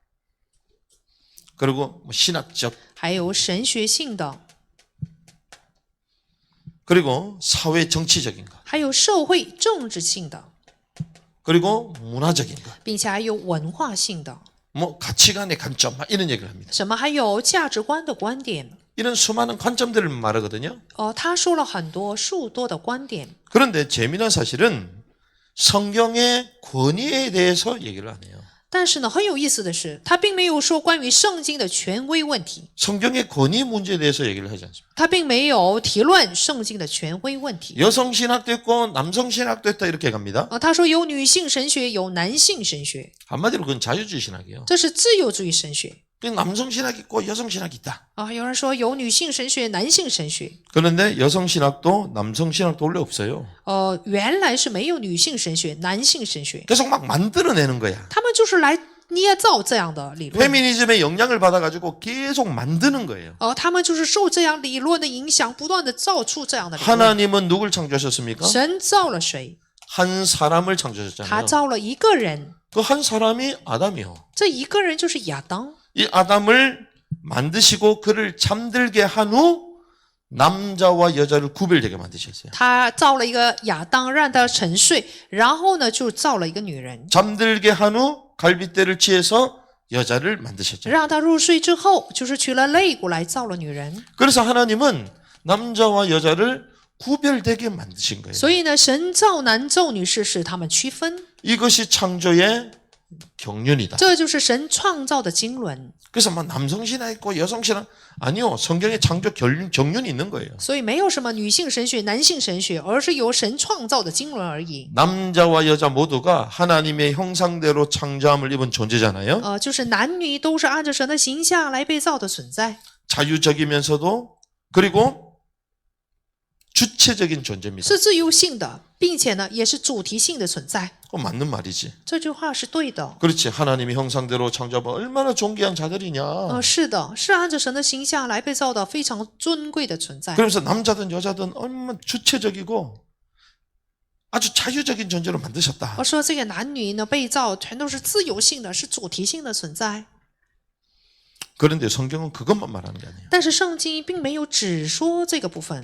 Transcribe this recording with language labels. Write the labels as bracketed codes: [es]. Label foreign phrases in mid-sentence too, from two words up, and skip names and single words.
[ko] 그리고 뭐 신학적 [zh] 还有神学性的， [ko] 그리고 사회 정치적인 것 [zh] 还有社会政治性的， [ko] 그리고 문화적인 것 [zh] 并且还有文化性的。 [ko] 뭐 가치관의 관점 막 이런 얘기를 합니다. [zh] 什么？还有价值观的观点。 [ko] 이런 수많은 관점들을 말하거든요. [zh] 他说了很多数多的观点， [ko] 그런데 재미난 사실은 성경의 권위에 대해서 얘기를 안 해요. [zh] 但是呢，很有意思的是，他并没有说关于圣经的权威问题， [ko] 성경의 권위 문제에 대해서 얘기를 하지 않습니다. [zh] 他并没有提论圣经的权威问题。 [ko] 여성 신학도 있고 남성 신학도 있다 이렇게 갑니다. [zh] 他说有女性神学，有男性神学， [ko] 한마디로 그건 자유주의 신학이에요. [zh] 这是自由主义神学。 [ko] 남성 신학이 있고 여성 신학이 있다. [zh] 有人说有女性神学、男性神学。 [ko] 그런데 여성 신학도 남성 신학도 원래 없어요. [zh] 原来是没有女性神学、男性神学， [ko] 계속 막 만들어내는 거야. [zh] 他们就是来捏造这样的理论。 [ko] 페미니즘의 영향을 받아가지고 계속 만드는 거예요. [zh] 他们就是受这样理论的影响，不断的造出这样的理论。 [ko] 하나님은 누굴 창조하셨습니까? [zh] 神造了谁？ [ko] 한 사람을 [zh] 他 [ko] 창조하셨잖아요. [zh] 造了一个人， [ko] 그 한 사람이 아담이요. [zh] 这一个人就是亚当。 [ko] 이 아담을 만드시고 그를 잠들게 한 후 남자와 여자를 구별되게 만드셨어요. [zh] 他造了一个亚当，让他沉睡，然后呢，就造了一个女人， [ko] 잠들게 한 후 갈빗대를 취해서 여자를 만드셨죠. [zh] 让他入睡之后，就是取了肋骨来造了女人。 [ko] 그래서 하나님은 남자와 여자를 구별되게 만드신 거예요. [zh] 所以呢，神造男造女是使他们区分， [ko] 이것이 창조의 경륜이다. [zh] 这就是神创造的经纶。 [ko] 그래서 막 남성 신학 있고 여성 신학 아니요. 성경에 창조 경륜이 있는 거예요. [zh] 所以没有什么女性神学、男性神学，而是由神创造的经纶而已。 [ko] 남자와 여자 모두가 하나님의 형상대로 창조함을 입은 존재잖아요. [zh] 就是男女都是按照神的形象来被造的存在， [ko] 자유적이면서도 그리고 주체적인 존재입니다. [zh] 是自由性的，并且呢，也是主题性的存在。 [ko] 그건 맞는 말이지. [zh] 这句话是对的。 [ko] 그렇지. 하나님의 형상대로 창조하면 얼마나 존귀한 자들이냐. [zh] 是的，是按照神的形象来被造的非常尊贵的存在。 [ko] 그러면서 남자든 여자든 얼마나 주체적이고 아주 자유적인 존재로 만드셨다. [zh] 我说这个男女呢被造全都是自由性的，是主题性的存在。 [ko] 그런데 성경은 그것만 말하는 게 아니에요. [zh] 但是圣经并没有只说这个部分。